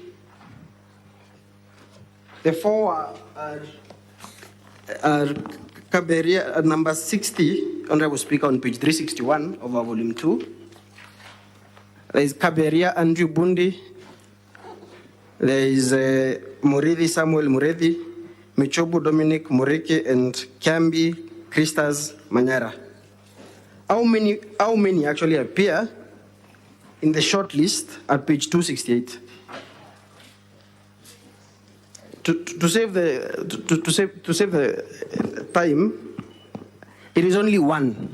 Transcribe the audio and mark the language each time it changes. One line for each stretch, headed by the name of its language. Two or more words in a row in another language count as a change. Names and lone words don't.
English: The 4 are Kawira, number 60, Honorable Speaker, on page 361 of our volume 2. There is Kawira Andrew Bundi. There is Murithi Samuel Murithi, Michobu Dominic Mureke, and Kiambi Christas Manyara. How many actually appear in the short list at page 268? To save the time, it is only 1.